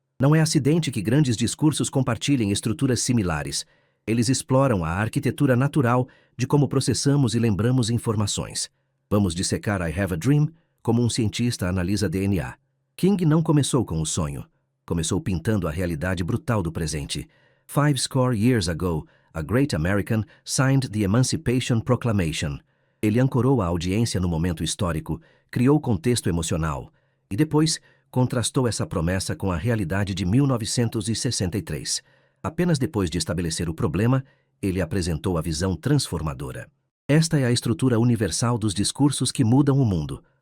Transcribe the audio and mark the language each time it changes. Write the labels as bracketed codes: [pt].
[pt] Não é acidente que grandes discursos compartilhem estruturas similares. Eles exploram a arquitetura natural de como processamos e lembramos informações. Vamos dissecar I Have a Dream como um cientista analisa DNA. King não começou com o sonho. Começou pintando a realidade brutal do presente. [en] 50 years ago, a great American signed the Emancipation Proclamation. [pt] Ele ancorou a audiência no momento histórico, criou contexto emocional e depois contrastou essa promessa com a realidade de 1963. Apenas depois de estabelecer o problema, ele apresentou a visão transformadora. Esta é a estrutura universal dos discursos que mudam o mundo.